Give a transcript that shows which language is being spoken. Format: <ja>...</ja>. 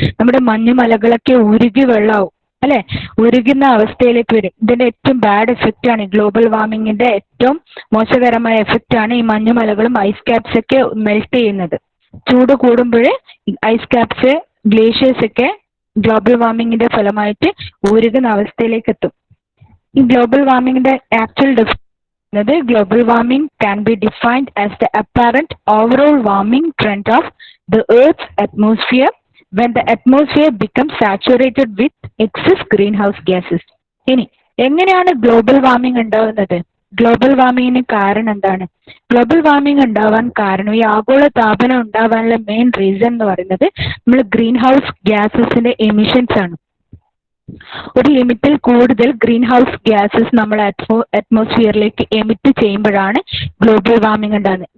<ml>നമ്മുടെ മഞ്ഞുമലകളൊക്കെ ഉരുകി വെള്ളമാവും അല്ലെ, ഉരുകുന്ന അവസ്ഥയിലേക്ക് വരും. ഇതിന്റെ ഏറ്റവും ബാഡ് എഫക്റ്റ് ആണ് ഗ്ലോബൽ വാർമിംഗിന്റെ ഏറ്റവും മോശകരമായ എഫക്റ്റ് ആണ് ഈ മഞ്ഞുമലകളും ഐസ് ക്യാപ്സ് ഒക്കെ മെൽറ്റ് ചെയ്യുന്നത്. ചൂട് കൂടുമ്പോൾ ഐസ് ക്യാപ്സ്, ഗ്ലേഷ്യേഴ്സ് ഒക്കെ ഗ്ലോബൽ വാർമിംഗിന്റെ ഫലമായിട്ട് ഉരുകുന്ന അവസ്ഥയിലേക്ക് എത്തും. ഈ global വാർമിംഗിന്റെ actual</ml> <en>global warming can be defined as the apparent overall warming trend of the Earth's atmosphere when the atmosphere becomes saturated with excess greenhouse gases.</en> <ml>ഇനി എങ്ങനെയാണ് ഗ്ലോബൽ വാർമിംഗ് ഉണ്ടാവുന്നത്? Global വാർമിങ്ങിന് കാരണം എന്താണ്? ഗ്ലോബൽ വാർമിംഗ് ഉണ്ടാവാൻ കാരണം, ഈ ആഗോള താപനം ഉണ്ടാവാനുള്ള മെയിൻ റീസൺ എന്ന് പറയുന്നത് നമ്മൾ ഗ്രീൻ ഹൗസ് ഗ്യാസസിന്റെ എമിഷൻസ് ആണ്. ഒരു ലിമിറ്റിൽ കൂടുതൽ ഗ്രീൻ ഹൗസ് ഗ്യാസസ് നമ്മൾ അറ്റ്മോസ്ഫിയറിലേക്ക് എമിറ്റ് ചെയ്യുമ്പോഴാണ് ഗ്ലോബൽ വാർമിംഗ് ഉണ്ടാകുന്നത്.</ml>